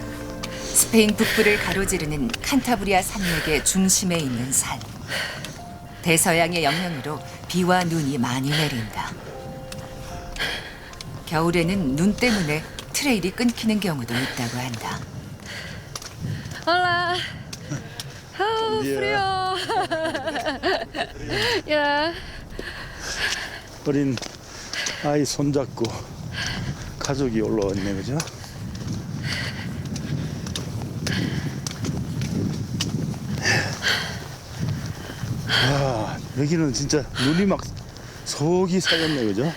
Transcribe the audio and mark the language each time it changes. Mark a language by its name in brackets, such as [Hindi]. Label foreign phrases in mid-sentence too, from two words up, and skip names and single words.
[Korean] 스페인 북부를 가로지르는 칸타브리아 산맥의 중심에 있는 산. 대서양의 영향으로 비와 눈이 많이 내린다. 겨울에는 눈 때문에 트레일이 끊기는 경우도 있다고 한다. [Spanish] Hola. Oh, Yeah. frío. yeah. [Korean] 어린 아이 손잡고 가족이 올라왔네, 그죠? 야, 여기는 진짜 눈이 막 속이 쌓였네, 그죠?